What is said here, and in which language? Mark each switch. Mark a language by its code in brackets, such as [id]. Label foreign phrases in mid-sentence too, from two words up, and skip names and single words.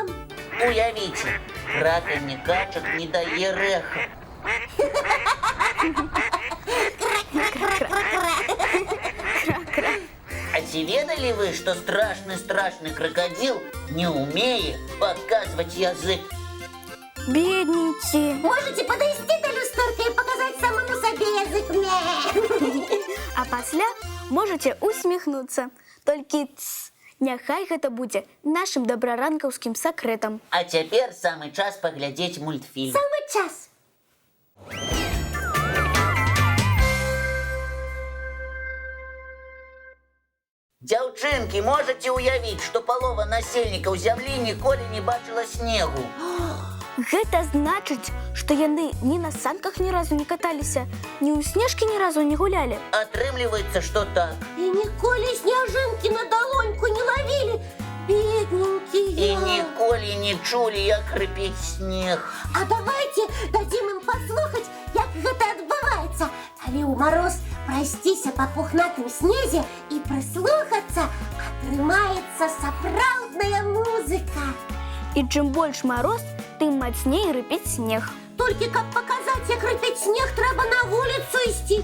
[be] Уявіце, краканне качак не дае рэха. А ці ведалі вы, што страшны крокодил не умее паказваць язык? Бедненький. [ru] Можете подойти до люстерки и показать самому себе язык? [be] А пасля можаце усміхнуцца. Толькі няхай гэта будзе нашым дабраранкаўскім сакрэтам. А цяпер самы час паглядзець мультфільм. [ru] Самый час. [be] Дзяўчынкі, можаце ўявіць, што палова насельнікаў зямлі ніколі не бачыла снегу. Гэта значыць, што яны ні на санках ні разу не каталіся, ні ў снежкі ні разу не гулялі. Атрымліваецца, што так. [ru] И ніколі снежинки на долоньку не ловили. Бедненькие. [be] І ніколі не чулі, як хрыпіць снег. [ru] А давайте дадим им послухать, [be] як гэта адбываецца. Калі ў мароз прайсціся па пухнатым снезе і прыслухацца, атрымаецца сапраўдная музыка. І чым больш мароз, тым мацней рыпіць снег. Толькі каб паказаць, як рыпіць снег, трэба на вуліцу ісці.